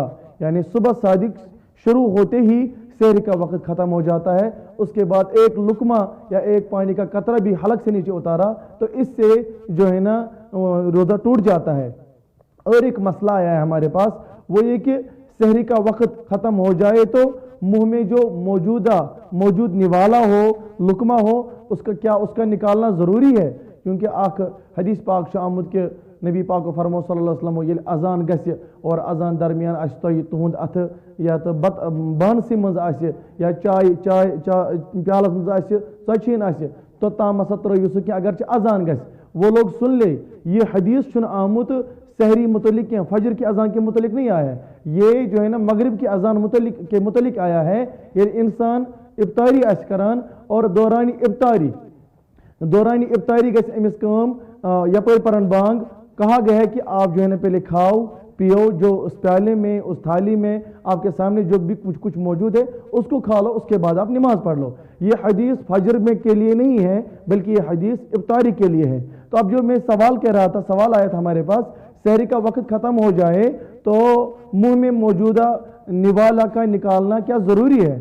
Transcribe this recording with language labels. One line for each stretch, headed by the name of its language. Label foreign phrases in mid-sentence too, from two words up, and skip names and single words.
Urdu: یعنی صبح صادق شروع ہوتے ہی سحری کا وقت ختم ہو جاتا ہے, اس کے بعد ایک لقمہ یا ایک پانی کا قطرہ بھی حلق سے نیچے اتارا تو اس سے جو ہے نا روزہ ٹوٹ جاتا ہے. اور ایک مسئلہ آیا ہے ہمارے پاس, وہ یہ کہ سحری کا وقت ختم ہو جائے تو منہ میں جو موجود نوالا ہو, لقمہ ہو, اس کا نکالنا ضروری ہے, کیونکہ حدیث پاک آمد کے نبی پاک و فرمو
Arabic: صلی اللہ علیہ وسلم
Kashmiri: یل اذان گژھِ اور اذان درمیان آسہِ تۄہہِ تُہُنٛد اَتھٕ یا تہٕ بانسٕے منٛز آسہِ یا چاے پیالس منٛز آسہِ ژۄچھِنۍ آسہِ توٚتام ہسا ترٲیِو سُہ کینٛہہ اگرچہِ اذان گژھِ.
Urdu: وہ لوگ سن لے یہ حدیث
Kashmiri: چھُنہٕ آمُت سحری متعلق کیا,
Urdu: فجر کی اذان کے متعلق نہیں آیا ہے, یہ جو ہے نا مغرب کی اذان کے متعلق آیا ہے.
Kashmiri: یہ انسان افطاری آسہِ کران اور دورانی افطاری گژھِ أمِس کٲم یپٲرۍ پرن بانگ,
Urdu: کہا گیا ہے کہ آپ جو ہے نا پہلے کھاؤ پیو, جو اس پیالے میں اس تھالی میں آپ کے سامنے جو بھی کچھ موجود ہے اس کو کھا لو, اس کے بعد آپ نماز پڑھ لو. یہ حدیث فجر میں کے لیے نہیں ہے بلکہ یہ حدیث افطاری کے لیے ہے. تو اب جو میں سوال کہہ رہا تھا, سوال آیا تھا ہمارے پاس, سحری کا وقت ختم ہو جائے تو منہ میں موجودہ نوالا کا نکالنا کیا ضروری ہے.